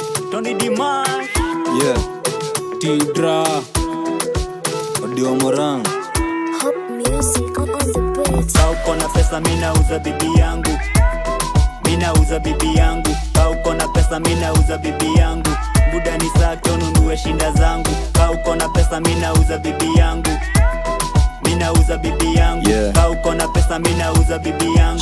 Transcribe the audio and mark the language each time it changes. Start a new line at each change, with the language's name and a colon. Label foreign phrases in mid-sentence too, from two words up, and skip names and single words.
English: Tony Dimash. Yeah. Tidra. Odio Morang. Hot music on the beat.
Swahili: Ka uko na pesa, mi nauza bibi yangu. Mi nauza bibi yangu. Ka uko na pesa, mi nauza bibi yangu. Buda ni sake ununue shinda zangu. Ka uko na pesa, mi nauza bibi yangu. Mi nauza bibi yangu. Yeah. Ka uko na pesa, mi nauza bibi yangu.